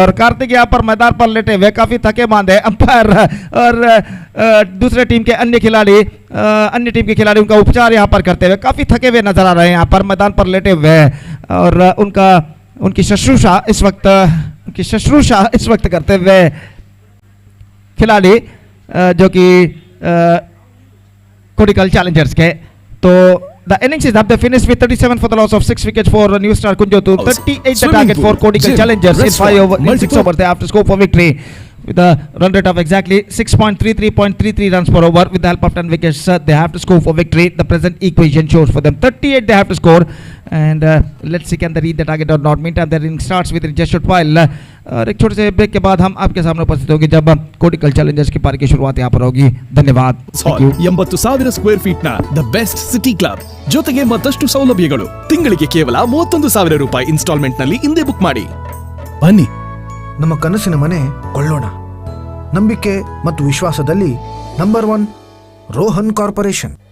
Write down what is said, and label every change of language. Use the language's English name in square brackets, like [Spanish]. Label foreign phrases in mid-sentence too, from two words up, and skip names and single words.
[Hindi] और कार्तिक यहाँ पर मैदान पर लेटे हुए काफी थके मांदे। अंपायर और दूसरे टीम के अन्य टीम के खिलाड़ी उनका उपचार यहां पर करते हुए काफी थके हुए नजर आ रहे हैं, यहां पर मैदान पर लेटे हुए, और उनकी शुश्रूषा इस वक्त करते हुए खिलाड़ी जो कि कोडिकल चैलेंजर्स के। [English] तो the innings is up. They finished with 37 for the loss of 6 wickets for New Star Kunjotu. 38 the target for Kodigel Challengers in 6 overs. They have to score for victory with a run rate of exactly 6.33 runs per over. With the help of 10 wickets, they have to score for victory. The present equation shows for them 38 they have to score, and let's see can they read the target or not. Meantime, their inning starts with just shot while [Hindi] और एक छोटे से ब्रेक के बाद हम आपके सामने उपस्थित होंगे जब कोडिकल चैलेंजर्स की पारी की शुरुआत यहाँ पर होगी। धन्यवाद। [Kannada] 80,000 [English] square feet [Kannada] ನ [English] the best city club [Kannada] ಜೊತೆಗೆ ಮತ್ತಷ್ಟು ಸೌಲಭ್ಯಗಳು ತಿಂಗಳಿಗೆ ಕೇವಲ 31,000 ರೂಪಾಯಿ ಇನ್ಸ್ಟಾಲ್ಮೆಂಟ್ ನಲ್ಲಿ ಹಿಂದೆ ಬುಕ್ ಮಾಡಿ ಬನ್ನಿ। ನಮ್ಮ ಕನಸಿನ ಮನೆ ಕೊಳ್ಳೋಣ, ನಂಬಿಕೆ ಮತ್ತು ವಿಶ್ವಾಸದಲ್ಲಿ ನಂಬರ್ 1 ರೋಹನ್ ಕಾರ್ಪೊರೇಷನ್।